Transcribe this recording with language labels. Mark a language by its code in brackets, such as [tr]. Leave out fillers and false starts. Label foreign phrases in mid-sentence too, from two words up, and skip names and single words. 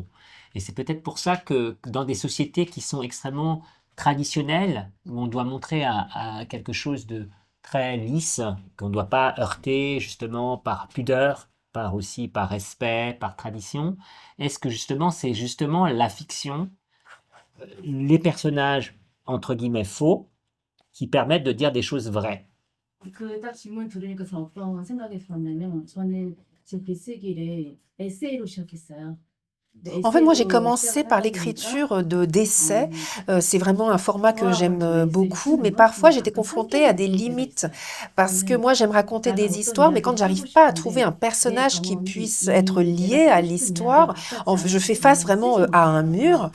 [fr] Et c'est peut-être pour ça que dans des sociétés qui sont extrêmement traditionnelles, où on doit montrer à quelque chose de très lisse, qu'on ne doit pas heurter justement par pudeur, par respect, par tradition, est-ce que justement c'est justement la fiction, les personnages entre guillemets faux, qui permettent de dire des choses vraies? [ko] 딱 질문 들으니까 어떤 생각이 들었냐면 저는 제 글쓰기를 에세이로 시작했어요. [fr] En fait, moi, j'ai commencé par l'écriture d'essais. C'est vraiment un format que j'aime beaucoup, mais parfois, j'étais confrontée à des limites parce que moi, j'aime raconter des histoires, mais quand j'arrive pas à trouver un personnage qui puisse être lié à l'histoire, je fais face vraiment à un mur.